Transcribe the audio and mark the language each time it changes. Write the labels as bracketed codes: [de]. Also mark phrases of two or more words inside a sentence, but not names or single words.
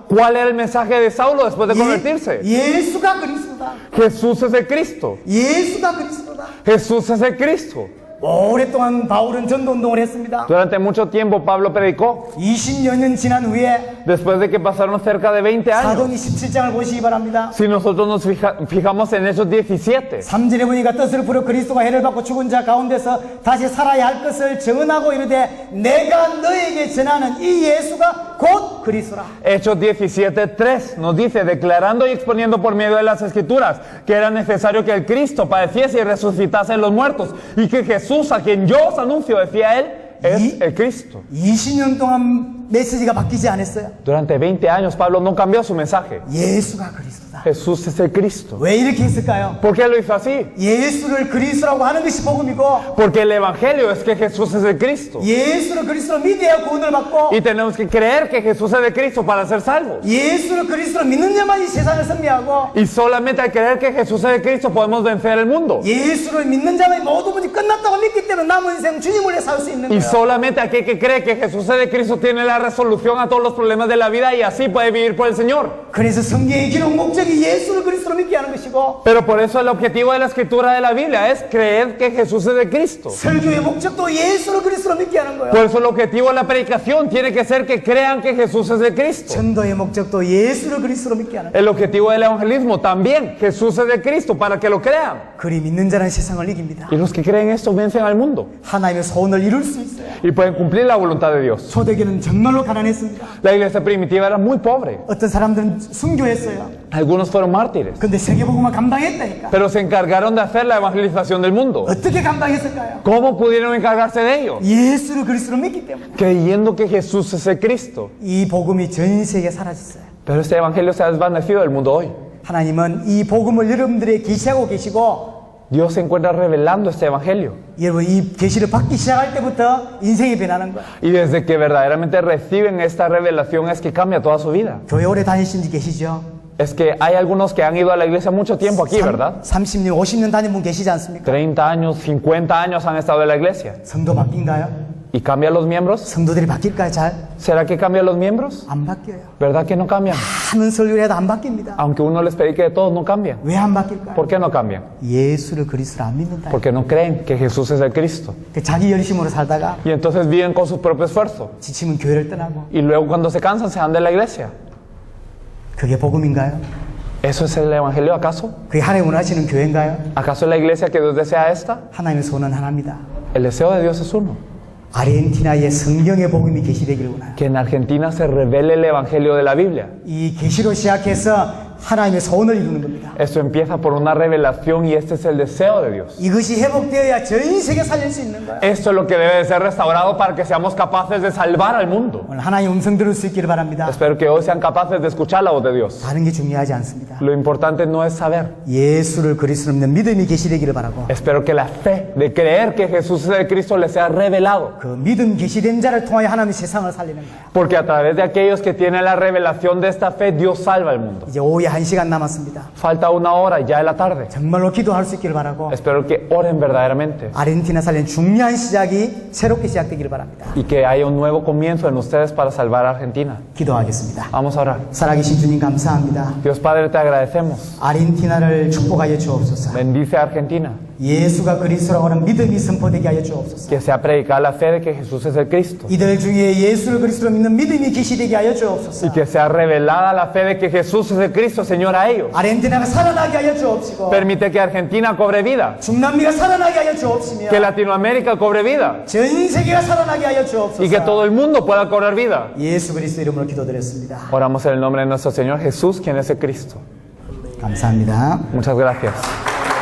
[es] ¿Cuál era el mensaje de Saulo después de convertirse? [ko] 예수가 그리스도다. [es] Jesús es el Cristo. [ko] 예수가 그리스도다. [es] Jesús es el Cristo. [ko] 오랫동안 바울은 전도운동을 했습니다. [es] Durante mucho tiempo Pablo predicó. [ko] 20여 년 지난 후에 [es] Después de que pasaron cerca de 20 años. [ko] 사도행 17장을 보시기 바랍니다. [es] Si nosotros nos fijamos en Hechos 17. [ko] 3절에 보니까 뜻을 부려 그리스도가 해를 받고 죽은 자 가운데서 다시 살아야 할 것을 증언하고 이르되 내가 너에게 전하는 이 예수가 곧 그리스도라. [es] Hechos 17:3 nos dice, declarando y exponiendo por medio de las Escrituras que era necesario que el Cristo padeciese y resucitase en los muertos y que Jesús, a quien yo os anuncio, decía él, es el Cristo. [ko] 20년 동안 메시지가 바뀌지 않았어요. [es] Durante 20 años Pablo no cambió su mensaje. [ko] 예수가 그리스도다. [es] Jesús es el Cristo. [ko] 왜 이렇게 했을까요? [es] ¿Por qué lo hizo así? [ko] 예수를 그리스도라고 하는 것이 복음이고 [es] Porque el Evangelio es que Jesús es el Cristo. [ko] 예수를 그리스도로 믿어야 구원을 받고 [es] Y tenemos que creer que Jesús es el Cristo para ser salvos. [ko] 예수를 그리스도로 믿는 자만이 세상을 승리하고 [es] Y solamente al creer que Jesús es el Cristo podemos vencer el mundo. [ko] 예수를 믿는 자만이 모든 문이 끝났다고 믿기 때문에 남은 인생 주님을 위해 살 수 있는 [es] Y [ko] 거예요. [es] solamente aquel que cree que Jesús es el Cristo tiene la resolución a todos los problemas de la vida y así puede vivir por el Señor. [ko] 그래서 성경의 기록 목적이 예수를 그리스도로 믿게 하는 것이고 [es] Pero por eso el objetivo de la escritura de la Biblia es creer que Jesús es el Cristo. [ko] 설교의 목적도 예수를 그리스도로 믿게 하는 거예요. [es] Por eso el objetivo de la predicación tiene que ser que crean que Jesús es el Cristo. [ko] 전도의 목적도 예수를 그리스도로 믿게 하는 거예요. [es] El objetivo del evangelismo también, Jesús es el Cristo, para que lo crean. [ko] 그리 믿는 자는 세상을 이깁니다. [es] Y los que creen esto vencen al mundo [ko] 하나님의 소원을 이룰 수 있어요. [es] y pueden cumplir la voluntad de Dios. [ko] 초대교회는 정말로 가난했습니다. [es] La iglesia primitiva era muy pobre. [ko] 어떤 사람들은 순교했어요. [es] Algunos fueron mártires, [ko] 근데 세계복음을 감당했다니까. [es] pero se encargaron de hacer la evangelización del mundo. [ko] 어떻게 감당했을까요? [es] ¿Cómo pudieron encargarse de ello? [ko] 예수를 그리스도로 믿기 때문에. [es] Creyendo que Jesús es el Cristo. [ko] 이 복음이 전 세계에 사라졌어요. [es] Pero este evangelio se ha desvanecido del mundo hoy. [ko] 하나님은 이 복음을 여러분들에게 계시하고 계시고 [es] Dios se encuentra revelando este evangelio. [ko] 여러분 이 계시를 받기 시작할 때부터 인생이 변하는 거예요. [es] Y desde que verdaderamente reciben esta revelación es que cambia toda su vida. [ko] 교회 오래 다니신 지 계시죠? [es] Es que hay algunos que han ido a la iglesia mucho tiempo aquí, ¿verdad? [ko] 30년, 50년 다닌 분 계시지 않습니까? [es] 30 años, 50 años han estado en la iglesia. [ko] 성도 바뀐가요? [es] ¿Y cambian los miembros? [ko] 성도들이 바뀔까요? 잘? [es] ¿Será que cambian los miembros? [ko] 안 바뀌어요. [es] ¿Verdad que no cambian? [ko] 하는 설교를 해도 안 바뀝니다. [es] Aunque uno les predique de todos, no cambian. [ko] 왜 안 바뀔까요? [es] ¿Por qué no cambian? [ko] 예수를 그리스도로 안 믿는다. [es] Porque no creen que Jesús es el Cristo. [ko] 자기 열심으로 살다가 [es] Y entonces viven con su propio esfuerzo. [ko] 지치면 교회를 떠나고 [es] Y luego cuando se cansan se van de la iglesia. [ko] 그게 복음인가요? [es] ¿Eso es el evangelio acaso? [ko] 그게 하나님 원하시는 교회인가요? [es] ¿Acaso es la iglesia que Dios desea esta? [ko] 하나님의 소원은 하나입니다. [es] El deseo de Dios es uno. [ko] 아르헨티나에 성경의 복음이 계시되기를 원해요. [es] Que en Argentina se revele el evangelio de la Biblia. [ko] 이 계시로 시작해서 하나님의 소원을 이루는 겁니다. [es] Esto empieza por una revelación y este es el deseo de Dios. [ko] 이것이 회복되어야 전 세계 살릴 수 있는 거예요. [es] Esto es lo que debe de ser restaurado para que seamos capaces de salvar al mundo. [ko] 오늘 하나님 음성 들을 수 있기를 바랍니다. [es] Espero que hoy sean capaces de escuchar la voz de Dios. [ko] 다른 게 중요하지 않습니다. [es] Lo importante no es saber. [ko] 예수를 그리스도로 믿는 믿음이 계시되기를 바라고 [es] Espero que la fe de creer que Jesús es el Cristo les sea revelado. [ko] 그 믿음 계시된 자를 통하여 하나님이 세상을 살리는 거예요. [es] Porque a través de aquellos que tienen la revelación de esta fe, Dios salva al mundo. [ko] 이제 오후에 1시간 남았습니다. [es] Falta una hora, ya es la tarde. [ko] 정말로 기도할 수 있기를 바라고 [es] Espero que oren verdaderamente [ko] 아르헨티나 살리는 중요한 시작이 새롭게 시작되기를 바랍니다. [es] y que haya un nuevo comienzo en ustedes para salvar a Argentina. [ko] 기도하겠습니다. [es] Vamos a orar. [ko] 살아계신 주님 감사합니다. [es] Dios Padre, te agradecemos. [ko] 아르헨티나를 축복하여 주옵소서. [es] Bendice a Argentina. [ko] 예수가 그리스도라고 하는 믿음이 선포되게 하여 주옵소서. [es] Que sea predicada la fe de que Jesús es el Cristo. [ko] 이들 중에 예수를 그리스도로 믿는 믿음이 계시되게 하여 주옵소서. [es] Y que sea revelada la fe de que Jesús es el Cristo, Señor, a ellos. [ko] 아르헨티나가 살아나게 하여 주옵시고 [es] Permite que Argentina cobre vida. [ko] 중남미가 살아나게 하여 주옵시며 [es] Que Latinoamérica cobre vida. [ko] 전 세계가 살아나게 하여 [es] Y que [ko] 주옵소서. [es] todo el mundo pueda cobrar vida. [ko] 예수 그리스도 이름으로 기도드렸습니다. [es] Oramos en el nombre de nuestro Señor Jesús, quien es el Cristo. [ko] 감사합니다. [es] Muchas gracias.